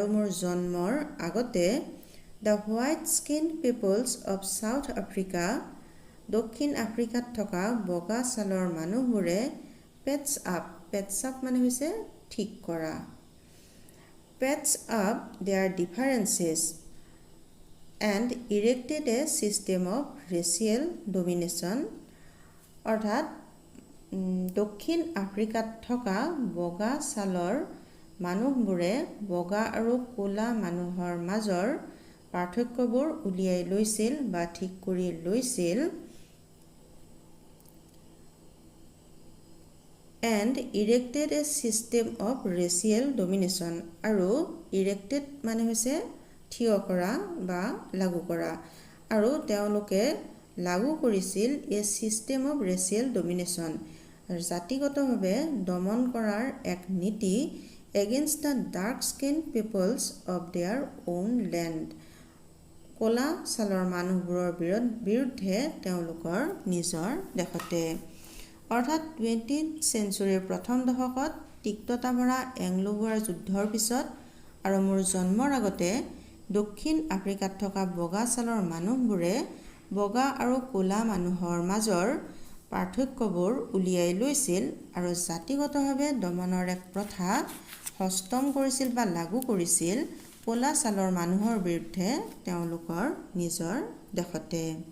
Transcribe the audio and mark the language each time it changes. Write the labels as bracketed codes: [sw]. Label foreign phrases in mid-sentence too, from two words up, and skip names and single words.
[as] মোৰ জন্মৰ আগতে [en] the white skinned peoples of South Africa, [as] দক্ষিণ আফ্ৰিকাত থকা বগা ছালৰ মানুহবোৰে [en] patch up [as] মানে হৈছে ঠিক কৰা, [en] patch up their differences and erected a system of racial domination. [as] অৰ্থাৎ দক্ষিণ আফ্ৰিকাত থকা বগা ছালৰ মানুহবোৰে বগা আৰু ক'লা মানুহৰ মাজৰ পাৰ্থক্যবোৰ উলিয়াই লৈছিল বা ঠিক কৰি লৈছিল [en] and erected a system of racial domination. [as] আৰু erected মানে হৈছে থিয় কৰা বা লাগু কৰা, আৰু তেওঁলোকে লাগু কৰিছিল [en] a system of racial domination, [as] জাতিগতভাৱে দমন কৰাৰ এক নীতি [en] against the dark skinned peoples of their own land, [as] ক'লা ছালৰ মানুহবোৰৰ বিৰুদ্ধে তেওঁলোকৰ নিজৰ দেশতে। অৰ্থাৎ 20th centuryৰ প্ৰথম দশকত তিক্ততা ভৰা এংলো-বোৱাৰ যুদ্ধৰ পিছত আৰু মোৰ জন্মৰ আগতে দক্ষিণ আফ্ৰিকাত থকা বগা ছালৰ মানুহবোৰে বগা আৰু ক'লা মানুহৰ মাজৰ পাৰ্থক্যবোৰ উলিয়াই লৈছিল আৰু জাতিগতভাৱে দমনৰ এক প্ৰথা হস্তম কৰিছিল বা লাগু কৰিছিল ক'লা ছালৰ মানুহৰ বিৰুদ্ধে তেওঁলোকৰ নিজৰ দেশতে।